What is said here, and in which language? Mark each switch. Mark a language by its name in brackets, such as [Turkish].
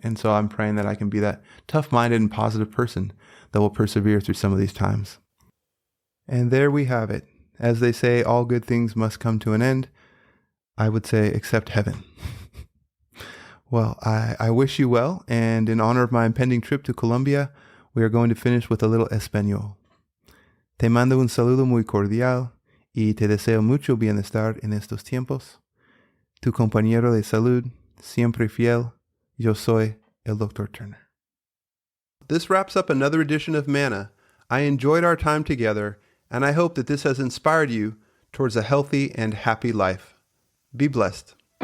[English] And so I'm praying that I can be that tough-minded and positive person that will persevere through some of these times. And there we have it. As they say, all good things must come to an end. I would say, except heaven. Well, I wish you well, and in honor of my impending trip to Colombia, we are going to finish with a little español. [Spanish] Te mando un saludo muy cordial y te deseo mucho bienestar en estos tiempos. Tu compañero de salud, siempre fiel, yo soy el Dr. [English] Turner. This wraps up another edition of Manna. I enjoyed our time together, and I hope that this has inspired you towards a healthy and happy life. Be blessed.